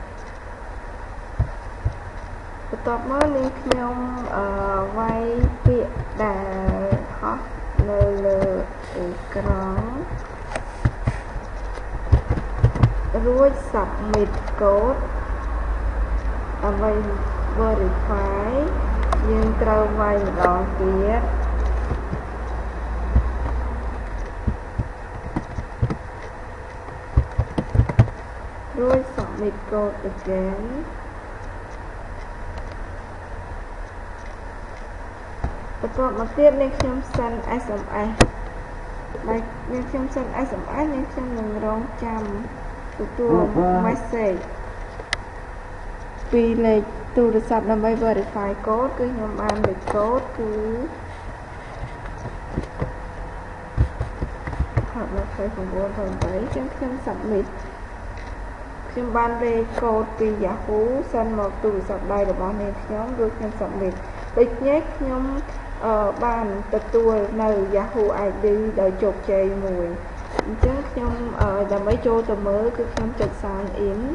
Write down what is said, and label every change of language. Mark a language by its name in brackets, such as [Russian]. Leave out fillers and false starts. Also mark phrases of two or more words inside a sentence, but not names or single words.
[Khmer] បន្ទាប់មកនាងខ្ញុំវាយពាក្យដែលហោះនៅលើអេក្រង់រួច [English] submit code [Khmer] ដើម្បី verify យើងត្រូវវាយម្ដងទៀត រួច [English] submit code again [Khmer] បន្ទាប់មកទៀតនាងខ្ញុំ [English] send SMS [Khmer] បើនាងខ្ញុំ [English] send SMS [Khmer] នាងខ្ញុំនឹងរងចាំទទួល message ពីលេខទូរស័ព្ទដើម្បី [English] verify code [Khmer] គឺខ្ញុំបានលេខ code គឺ29.8 ចឹងខ្ញុំ submit ខ្ញុំបានលេខ code ពី Yahoo send មកទូរស័ព្ទដៃរបស់នាងខ្ញុំរួចខ្ញុំ submit ដូចនេះខ្ញុំបានទទួលនៅ Yahoo ID ដោយជោគជ័យមួយអញ្ចឹងខ្ញុំដើម្បីចូលទៅមើលគឺខ្ញុំចុច [English] sign in